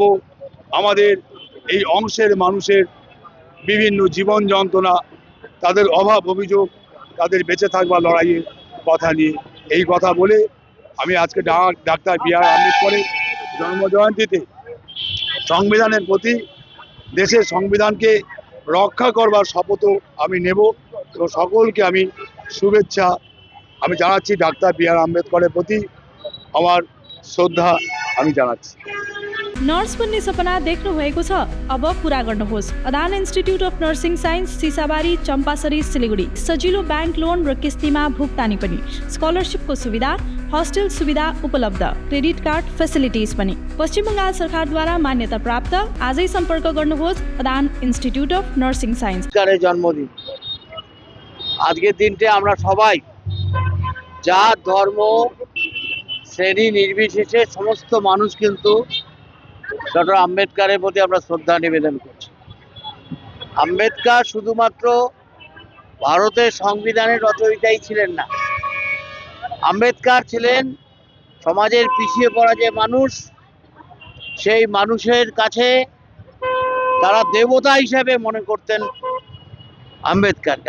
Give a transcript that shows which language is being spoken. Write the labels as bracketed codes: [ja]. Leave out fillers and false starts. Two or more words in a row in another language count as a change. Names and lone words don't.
[bn] আমাদের এই অংশের মানুষের বিভিন্ন জীবন যন্ত্রণা, তাদের অভাব অভিযোগ, তাদের বেঁচে থাকবার লড়াইয়ের কথা নিয়ে এই কথা বলে আমি আজকে ডাক্তার বি আর আম্বেদকরের জন্মজয়ন্তীতে সংবিধানের প্রতি, দেশের সংবিধানকে রক্ষা করবার শপথও আমি নেব এবং সকলকে আমি শুভেচ্ছা আমি জানাচ্ছি। ডাক্তার বি আর আম্বেদকরের प्रति আমার শ্রদ্ধা আমি জানাচ্ছি। [ne] नर्स बन्ने सपना देख्नु भएको छ? अब पूरा गर्नुहोस्। अदान इन्स्टिट्युट अफ नर्सिङ साइन्स, सिसाबारी, चम्पासरी, सिलीगुडी। सजिलो [en] bank loan [ne] र किस्तीमा भुक्तानी पनि, स्कलरसिपको सुविधा, हस्टेल सुविधा उपलब्ध, [en] credit card facilities [ne] पनि। पश्चिम बङ्गाल सरकारद्वारा मान्यता प्राप्त। आजै सम्पर्क गर्नुहोस् अदान इन्स्टिट्युट अफ नर्सिङ साइन्स। [bn] जन्मदिन আজকের দিনটা আমরা সবাই জাত, ধর্ম, শ্রেণী নির্বিশেষে সমস্ত মানুষ কিন্তু ডক্টর আম্বেদকরের প্রতি আমরা শ্রদ্ধা নিবেদন করছি। আম্বেদকর শুধুমাত্র ভারতের সংবিধানের রচয়িতাই ছিলেন না, আম্বেদকর ছিলেন সমাজের পিছিয়ে পড়া যে মানুষ, সেই মানুষের কাছে তারা দেবতা হিসেবে মনে করতেন আম্বেদকরকে।